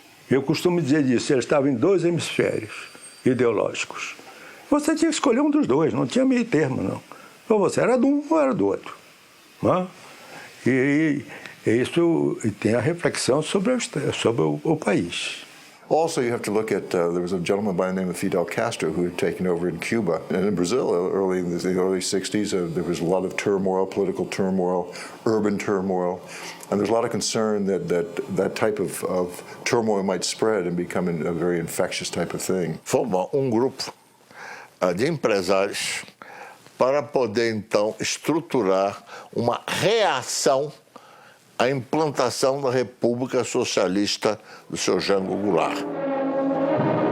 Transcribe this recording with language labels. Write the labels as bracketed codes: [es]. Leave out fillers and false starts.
[pt] Eu costumo dizer disso, ele estava em dois hemisférios ideológicos. Você tinha que escolher um dos dois, não tinha meio termo, não. Ou você era de um ou era do outro. Não? E isso tem a reflexão sobre o país. [en] Also, you have to look at, there was a gentleman by the name of Fidel Castro who had taken over in Cuba. And in Brazil, early in the early 60s, there was a lot of turmoil, political turmoil, urban turmoil. And there's a lot of concern that type of turmoil might spread and become a very infectious type of thing. [pt] Formou grupo de empresários para poder, então, estruturar uma reação à implantação da República Socialista do seu Jango Goulart.